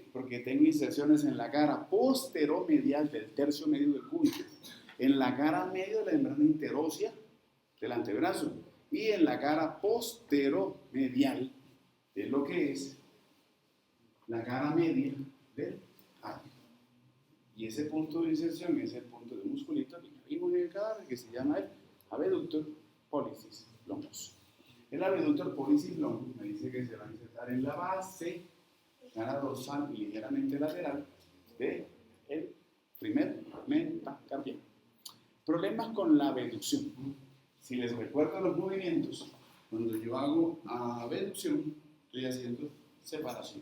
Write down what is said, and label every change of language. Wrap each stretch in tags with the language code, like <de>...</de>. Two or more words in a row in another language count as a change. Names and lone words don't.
<es>Porque tengo inserciones en la cara posteromedial del tercio medio del cúbito, en la cara medio de la membrana interósea del antebrazo y en la cara posteromedial de lo que es la cara media del radio. Y ese punto de inserción es el punto de musculito que vimos en el cadáver que se llama el</es> <la>abductor pollicis longus.</la> <es>El</es> <la>abductor pollicis longus</la> <es>me dice que se va a insertar en la base, cara dorsal y ligeramente lateral del primer metacarpiano. Problemas con la abducción. Si les recuerdo los movimientos, cuando yo hago abducción, estoy haciendo separación.</es>